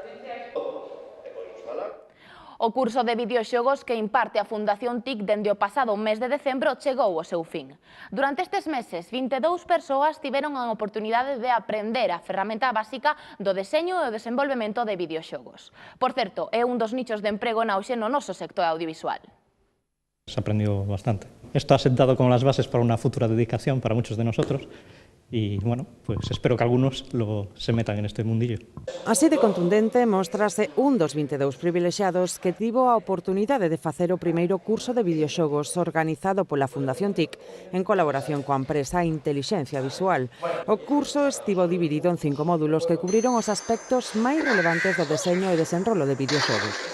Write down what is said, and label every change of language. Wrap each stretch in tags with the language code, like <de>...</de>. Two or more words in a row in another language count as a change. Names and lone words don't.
<gl>O curso de videoxogos que imparte a Fundación TIC dende o pasado mes de decembro chegou ao seu fin. Durante estes meses, 22 persoas tiveron a oportunidade de aprender a ferramenta básica do deseño e o desenvolvemento de videoxogos. Por certo, é un dos nichos de emprego na auxe no noso sector audiovisual.</gl> <es>Se aprendió bastante. Esto ha sentado como las bases para una futura dedicación para muchos de nosotros. Y, bueno, pues espero que algunos se metan en este mundillo.</es> <gl>Así de contundente mostrase un dos 22 privilexiados que tivo a oportunidade de facer o primeiro curso de videoxogos organizado pola Fundación TIC en colaboración coa empresa Intelixencia Visual. O curso estivo dividido en 5 módulos que cubriron os aspectos máis relevantes do deseño e desenrolo de videoxogos.</gl>